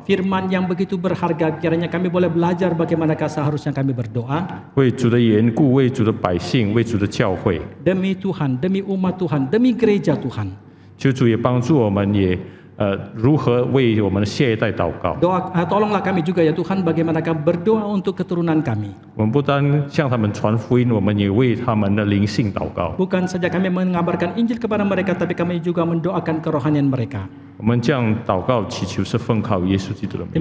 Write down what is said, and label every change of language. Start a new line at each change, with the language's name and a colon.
Indonesian: Firman yang begitu berharga, kiranya kami boleh belajar bagaimanakah seharusnya kami berdoa
Chinese: 为主的缘故，为主的百姓，为主的教会。
Indonesian: demi Tuhan, demi umat Tuhan, demi gereja Tuhan.
Chinese: 求主也帮助我们，也如何为我们的下一代祷告。
Indonesian: Tolonglah kami juga ya Tuhan, bagaimanakah berdoa untuk keturunan kami.
Chinese: 我们不单向他们传福音，我们也为他们的灵性祷告。
Indonesian: Bukan saja kami mengabarkan Injil kepada mereka, tapi kami juga mendoakan kerohanian mereka.
Chinese: 我们这样祷告祈求是奉靠耶稣基督的名，